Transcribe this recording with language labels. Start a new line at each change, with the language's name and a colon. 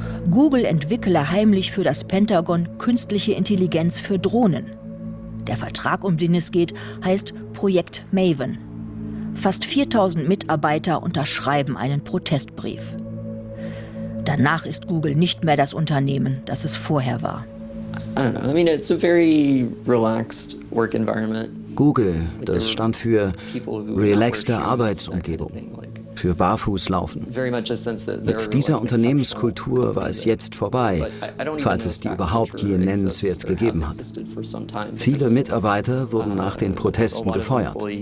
German: Google entwickle heimlich für das Pentagon künstliche Intelligenz für Drohnen. Der Vertrag, um den es geht, heißt Projekt Maven. Fast 4000 Mitarbeiter unterschreiben einen Protestbrief. Danach ist Google nicht mehr das Unternehmen, das es vorher war.
English: I don't know. I mean, it's a very relaxed work environment.
German: Google, das stand für relaxte Arbeitsumgebung, für Barfußlaufen. Mit dieser Unternehmenskultur war es jetzt vorbei, falls es die überhaupt je nennenswert gegeben hat. Viele Mitarbeiter wurden nach den Protesten gefeuert.